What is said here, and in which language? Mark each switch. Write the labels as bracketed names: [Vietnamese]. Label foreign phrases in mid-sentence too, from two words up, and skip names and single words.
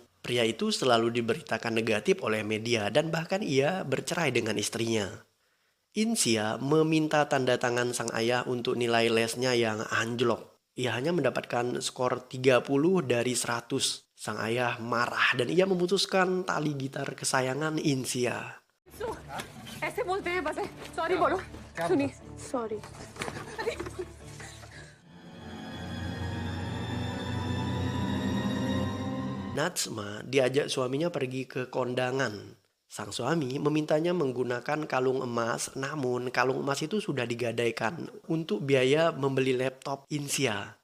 [Indonesian] Pria itu selalu diberitakan negatif oleh media dan bahkan ia bercerai dengan istrinya. Insia meminta tanda tangan sang ayah untuk nilai lesnya yang anjlok. Ia hanya mendapatkan skor 30 dari 100. Sang ayah marah dan ia memutuskan tali gitar kesayangan Insia. [Hindi] ऐसे बोलते हैं बस सॉरी बोलो सुनिए सॉरी। [Indonesian] Natsma diajak suaminya pergi ke kondangan. Sang suami memintanya menggunakan kalung emas, namun kalung emas itu sudah digadaikan untuk biaya membeli laptop Insia.